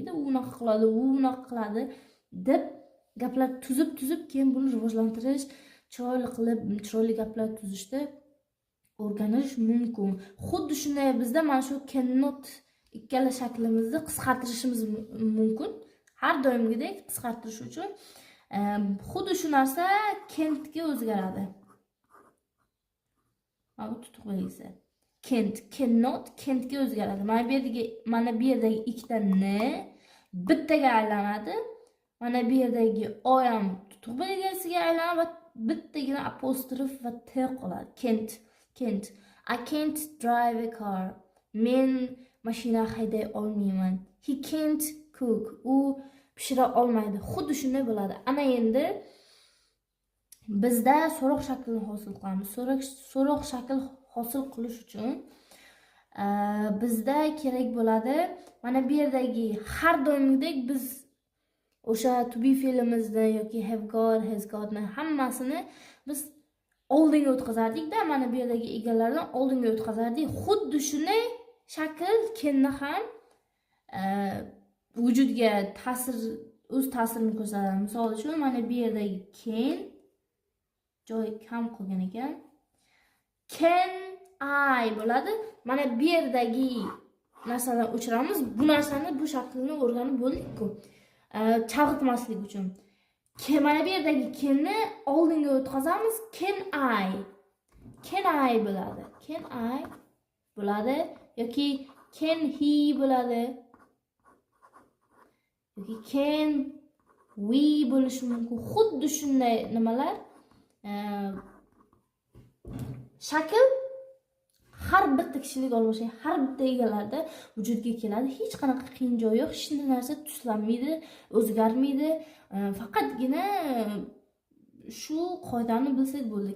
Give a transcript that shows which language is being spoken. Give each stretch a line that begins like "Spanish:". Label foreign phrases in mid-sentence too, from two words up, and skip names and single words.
Uzbek: U unaqa qiladi, u unaqa qiladi deb gaplar tuzib keyin buni rivojlantirish, chiroyli qilib chiroyli gaplar tuzishda o'rganish mumkin. Xuddi shunday bizda mana shu cannot ikkala shaklimizni qisqartirishimiz mumkin. Har doimgidek qisqartirish uchun xuddi shu narsa can'tga o'zgaradi. Mana bu tutuq belgisi.
English: Can't, cannot,
Uzbek: can'tga o'zgaradi. Mana bu yerdagi ikkita n bittaga aylanadi. Mana bu yerdagi o ham tutuq belgisiga aylanadi va bittagina apostrof va t qoladi.
English: Can't. I can't drive a car.
Uzbek: Men mashina hayday olmayman.
English: He can't cook.
Uzbek: U pishira olmaydi. Xuddi shunday bo'ladi. Ana endi bizda so'roq shaklini hosil qilamiz. So'roq shakl hosil qilish uchun bizda kerak bo'ladi. Mana bu yerdagi har doimgidek biz o'sha
English: to be
Uzbek: fe'limizni yoki
English: have got, has got
Uzbek: ni hammasini biz oldinga o'tkazardik-da, mana bu yerdagi egalardan oldinga o'tkazardik. Xuddi shunday shakl can'ni ham vujudga o'z ta'sirini ko'rsatadi. Misol uchun mana bu yerdagi can joy kam qolgan ekan.
English: Can I bo'ladi.
Uzbek: Mana bu yerdagi narsani o'chiramiz. Bu narsani, bu shaklni o'rganib bo'ldik-ku. Chalg'itmaslik uchun. Mana bu yerdagi can'ni oldinga o'tkazamiz.
English: Can I bo'ladi. Can I
Uzbek: bo'ladi yoki
English: can he bo'ladi.
Uzbek: Yoki
English: can we
Uzbek: bo'lishi mumkin. Xuddi shunday nimalar shakl har bitta kishilik olmashgan, har bitta egalarda vujudga keladi. Hech qanaqa qiyin joyi yo'q, hech narsa tuslanmaydi, o'zgarmaydi. Faqatgina shu qoidani bilsak bo'ldi.